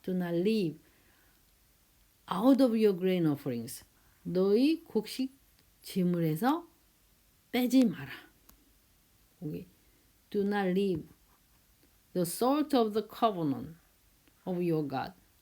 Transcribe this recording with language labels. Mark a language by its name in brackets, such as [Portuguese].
[English] Do not leave out of your grain offerings. [Korean] 너희 곡식 제물에서 빼지 마라. [English] 여기 do not leave the salt of the covenant of your God.